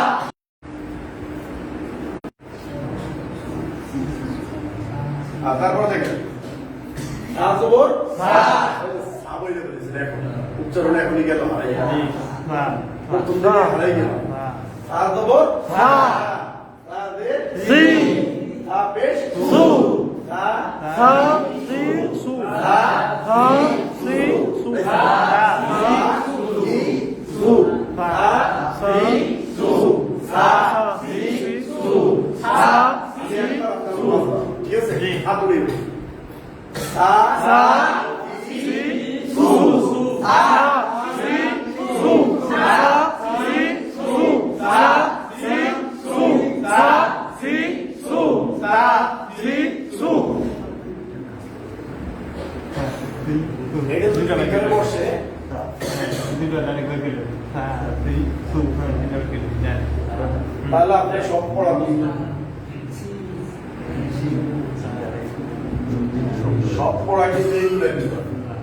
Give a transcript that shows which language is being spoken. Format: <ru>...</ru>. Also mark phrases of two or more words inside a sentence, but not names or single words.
<bn>তারপর দেখেন জবর সাবইলে বলেছেন, এখন উচ্চারণ এখনই গেল হারাই প্রথম দিকে হারাই গেল। জবর সি। পেশ সু। সা সা। সি। সু। সা। সি। সু। সা। ই সু সা। সি সু সা সি সু সা সি সু। ঠিক আছে, হাত উড়িয়ে সা সা। সি সু। সা। সি। সু। সা। সি। সু। সা। সি। সু। সা। সি। সু। সা। সি। সু। এটা দুটো এখানে বসে তাহলে আপনি সব পড়াবেন, সব পড়া কিন্তু এইগুলো নিতে হবে।</bn>